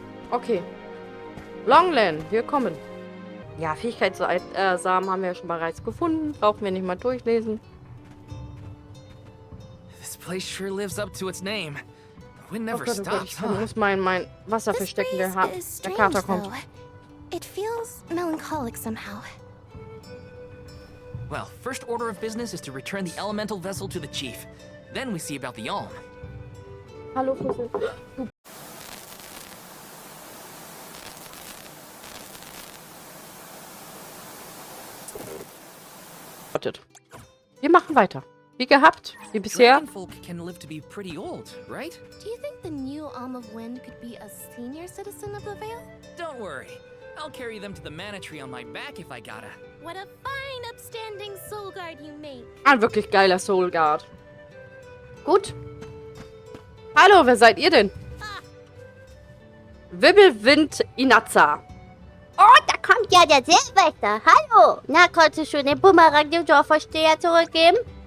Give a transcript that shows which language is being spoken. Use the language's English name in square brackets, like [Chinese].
[German] Okay. Longlen, wir kommen. Ja, Fähigkeitssamen haben wir ja schon bereits gefunden. Brauchen wir nicht mal durchlesen. [English] This place sure lives up to its name. The wind never [German] Oh Gott, [English] stops, [German] ich muss mein Wasser verstecken. Der Kater kommt. [English] It feels melancholic somehow. Well, first order of business is to return the elemental vessel to the chief. Then we see about the alm. [German] Hallo, Fussel. Wir machen weiter. Wie gehabt, wie bisher. [English] Folk can live to be pretty old, right? Do you think the new Alm of Wind could be a senior citizen of the Vale? Don't worry. I'll carry them to the mana tree on my back if I gotta. What a fine, upstanding soul guard you make. [German] Ein wirklich geiler Soul Guard. Gut. Hallo, wer seid ihr denn? Wirbelwind Inaza. Oh, da kommt ja der Seewächter. Hallo. Na, konntest du schon den Bumerang dem Dorfvorsteher zurückgeben?